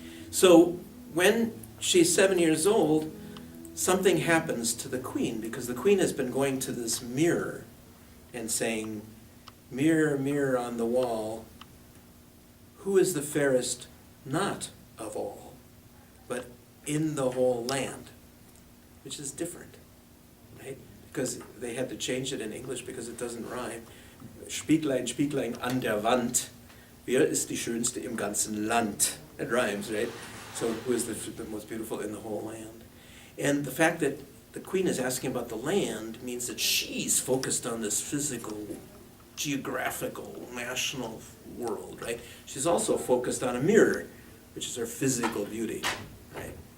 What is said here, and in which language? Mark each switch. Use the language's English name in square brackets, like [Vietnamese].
[English] So when she's 7 years old, something happens to the queen, because the queen has been going to this mirror and saying, mirror, mirror on the wall, who is the fairest not of all, but in the whole land, which is different, right? Because they had to change it in English because it doesn't rhyme. [German] Spieglein, Spieglein an der Wand, wer ist die Schönste im ganzen Land? [English] It rhymes, right? So who is the most beautiful in the whole land? And the fact that the queen is asking about the land means that she's focused on this physical, geographical, national world, right? She's also focused on a mirror, which is her physical beauty, right?